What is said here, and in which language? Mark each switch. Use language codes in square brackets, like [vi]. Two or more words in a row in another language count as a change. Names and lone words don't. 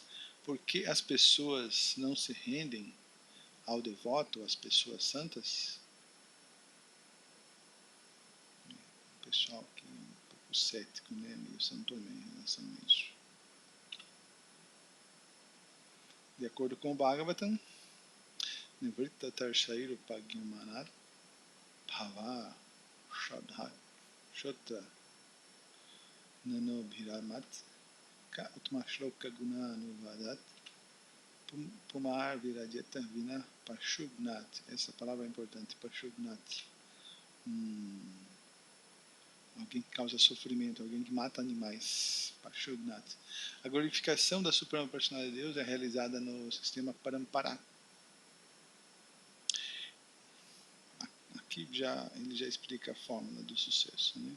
[pt] Por que as pessoas não se rendem ao devoto, às pessoas santas? O pessoal que é um pouco cético, né? Meio santomé em relação a isso. De acordo com o Bhagavatam, [sa] Nivritta Tarshairu Pagyamanat Bhava Shadha Shotra Nanobhiramat Ka Utmashloka Guna Anuvadat Pumar Virajeta Vina Pashubnat. [pt] Essa palavra é importante, Pashubnat. Alguém que causa sofrimento, alguém que mata animais. Pashubnat. A glorificação da Suprema Personalidade de Deus é realizada no sistema Parampara. Aqui ele já explica a fórmula do sucesso, né?